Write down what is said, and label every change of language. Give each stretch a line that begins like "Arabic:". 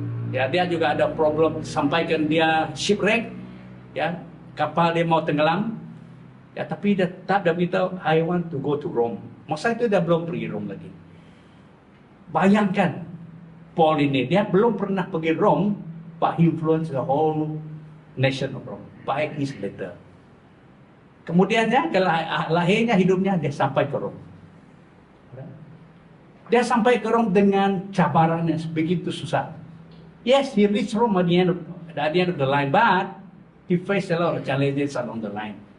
Malay: Ya, dia juga ada problem sampaikan dia shipwreck. Ya, kapal dia mau tenggelam. Ya, tapi dia tetap dia beritahu,
English: I want to go to Rome.
Malay: Masa itu dia belum pergi Rome lagi. Bayangkan Paul ini, dia belum pernah pergi Rome,
English: but he influenced the whole nation of Rome by his letter.
Malay: Kemudiannya, lahirnya hidupnya, dia sampai ke Rome. Dia sampai ke Rome dengan cabaran yang begitu susah.
English: Yes, he reached Rome at the end of the line, but he faced a lot of challenges along the line.